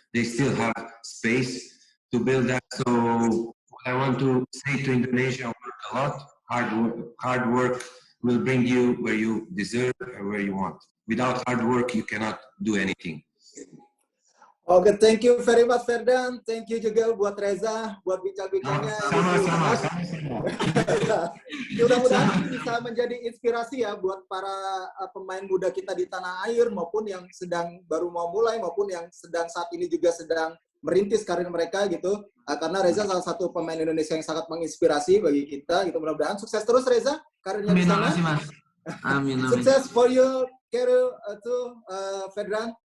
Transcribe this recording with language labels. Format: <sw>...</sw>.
<en>They still have space to build that. So what I want to say to Indonesia, work a lot. Hard work will bring you where you deserve and where you want. Without hard work, you cannot do anything. Oke, thank you very much Ferdan. Thank you</en> <id>juga buat Reza, buat bincang-bincangnya. Sama-sama. Mudah-mudahan bisa menjadi inspirasi ya buat para pemain muda kita di tanah air, maupun yang sedang baru mau mulai, maupun yang sedang saat ini juga sedang merintis karir mereka gitu. Karena Reza salah satu pemain Indonesia yang sangat menginspirasi bagi kita gitu. Mudah-mudahan sukses terus Reza karirnya di sana. Amin. Sukses</id> <en>for your career too, Ferdan.</en>